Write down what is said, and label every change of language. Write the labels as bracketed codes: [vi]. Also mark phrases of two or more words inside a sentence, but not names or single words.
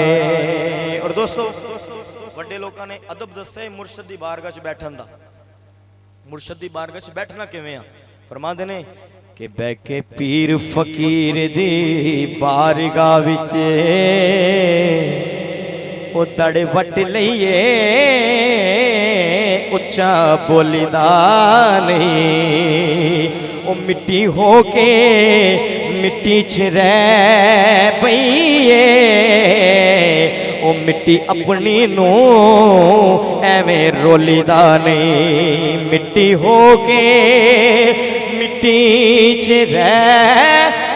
[pa] ਔਰ ਦੋਸਤੋਂ ਬੜੇ ਲੋਕਾਂ ਨੇ ਅਦਬ ਦੱਸੇ ਮੁਰਸ਼ਦ ਦੀ ਬਾਰਗਾਹ ਚ ਬੈਠਣ ਦਾ। ਮੁਰਸ਼ਦ ਦੀ ਬਾਰਗਾਹ ਚ ਬੈਠਣਾ ਕਿਵੇਂ ਆ? ਫਰਮਾਂਦੇ ਨੇ ਕਿ ਬੈਠ ਕੇ ਪੀਰ ਫਕੀਰ ਦੀ ਬਾਰਗਾਹ ਵਿਚ ਓ ਤੜੇ ਵਟ ਲਈਏ ਓ اچا بولی دا نہیں او مٹی ہو کے مٹی چ رہ پئیے او مٹی اپنی نو ایویں رولی دا نہیں مٹی ہو کے مٹی چ رہ